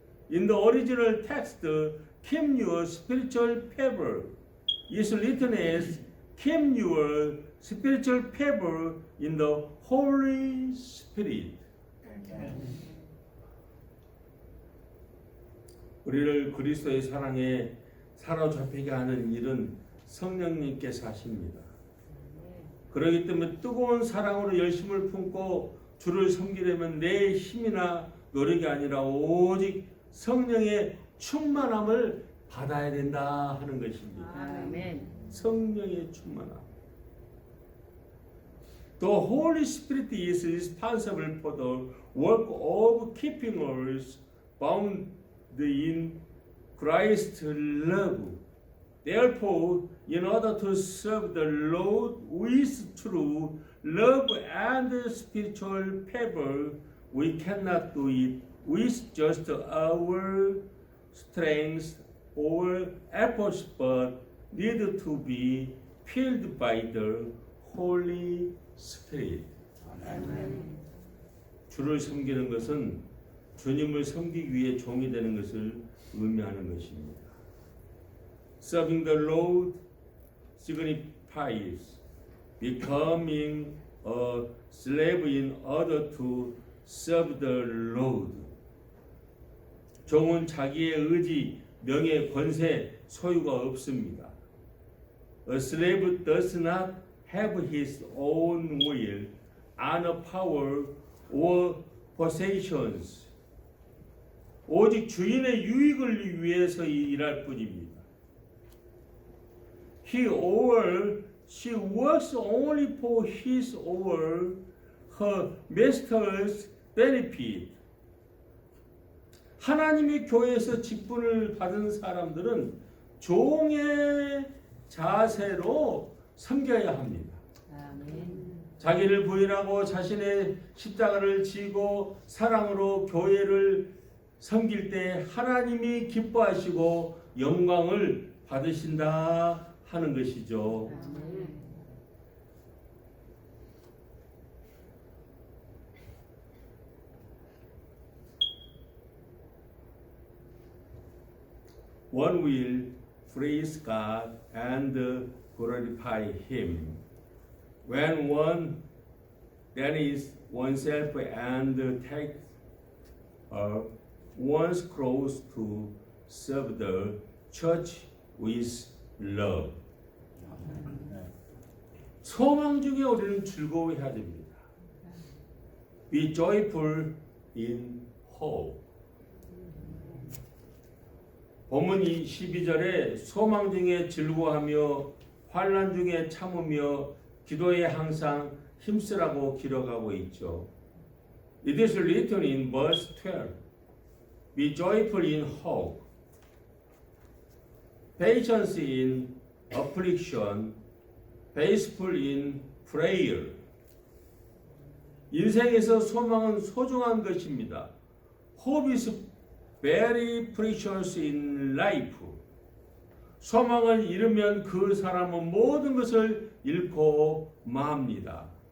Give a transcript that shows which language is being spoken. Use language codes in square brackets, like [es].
[en] In the original text, keep your spiritual fervor is written as keep your spiritual fervor in the Holy Spirit. [ko] 우리를 그리스도의 사랑에 사로잡히게 하는 일은 성령님께서 하십니다. 그렇기 때문에 뜨거운 사랑으로 열심을 품고 주를 섬기려면 내 힘이나 노력이 아니라 오직 성령의 충만함을 받아야 된다 하는 것입니다. 아멘. 성령의 충만함. [en] The Holy Spirit is responsible for the work of keeping us bound in Christ's love. Therefore, in order to serve the Lord with true love and spiritual fervor, we cannot do it with just our strength or efforts, but need to be filled by the Holy Spirit. [ko] 주를 섬기는 것은 주님을 섬기기 위해 종이 되는 것을 의미하는 것입니다. [en] Serving the Lord signifies becoming a slave in order to serve the Lord. [ko] 종은 자기의 의지, 명예, 권세, 소유가 없습니다. [en] A slave does not have his own will, honor, power, or possessions. [ko] 오직 주인의 유익을 위해서 일할 뿐입니다. [en] He or she works only for his or her master's benefit. [ko] 하나님의 교회에서 직분을 받은 사람들은 종의 자세로 섬겨야 합니다. 자기를 부인하고 자신의 십자가를 지고 사랑으로 교회를 섬길 때 하나님이 기뻐하시고 영광을 받으신다 하는 것이죠. [en] One will praise God and glorify Him. When one denies oneself and takes one's cross to serve the church with love. [ko] 소망 중에 우리는 즐거워해야 됩니다. [en] Be joyful in hope. [ko] 본문 12절에 소망 중에 즐거워하며 환난 중에 참으며 기도에 항상 힘쓰라고 기록하고 있죠. [en] It is written in verse 12. Be joyful in hope, patience in affliction, faithful in prayer. [ko] 인생에서 소망은 소중한 것입니다. [en] Hope is very precious in life. [ko] 소망을 잃으면 그 사람은 모든 것을 잃고 맙니다.